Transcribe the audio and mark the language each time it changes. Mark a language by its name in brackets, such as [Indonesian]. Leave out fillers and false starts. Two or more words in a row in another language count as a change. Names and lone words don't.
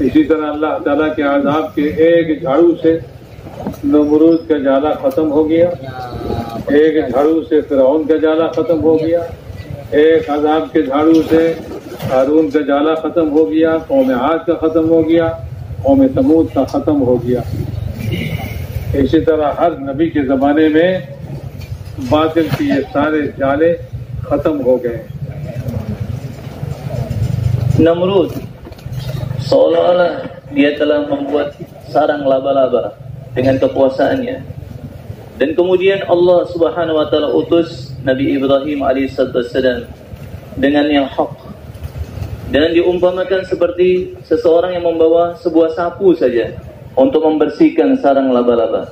[Hindi] इसी तरह अल्लाह ताला के आज़ाब के एक झाड़ू से नमरूद का जाला खत्म हो गया, एक झाड़ू से फिरौन का जाला खत्म हो गया, एक अज़ाब के झाड़ू से हारून का जाला खत्म हो गया, कौम आद का खत्म हो गया, कौम समूद का खत्म हो गया। इसी तरह हर नबी के ज़माने में बातिल के ये सारे जाले खत्म हो गए। [Indonesian] Namrud seolah-olah dia telah membuat sarang laba-laba dengan kekuasaannya, dan kemudian Allah [Arabic] سبحانه و تعالى [Indonesian] utus Nabi Ibrahim alaihissalam dengan yang hak, dan diumpamakan seperti seseorang yang membawa sebuah sapu saja untuk membersihkan sarang laba-laba.